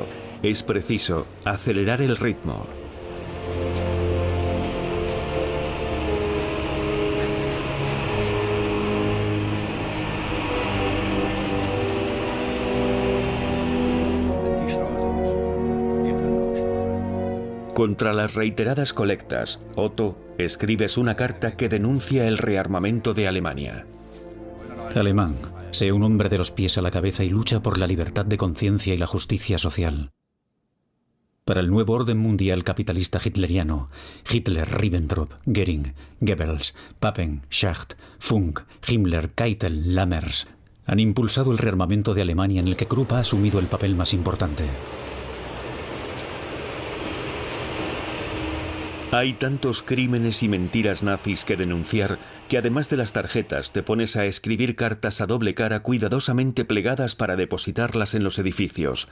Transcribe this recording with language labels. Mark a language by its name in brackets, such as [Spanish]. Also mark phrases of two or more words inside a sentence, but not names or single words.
[Spanish] Es preciso acelerar el ritmo. Contra las reiteradas colectas, Otto, escribes una carta que denuncia el rearmamento de Alemania. Alemán, Sé un hombre de los pies a la cabeza y lucha por la libertad de conciencia y la justicia social. Para el nuevo orden mundial capitalista hitleriano, Hitler, Ribbentrop, Göring, Goebbels, Papen, Schacht, Funk, Himmler, Keitel, Lammers han impulsado el rearmamento de Alemania en el que Krupp ha asumido el papel más importante. Hay tantos crímenes y mentiras nazis que denunciar que además de las tarjetas te pones a escribir cartas a doble cara cuidadosamente plegadas para depositarlas en los edificios.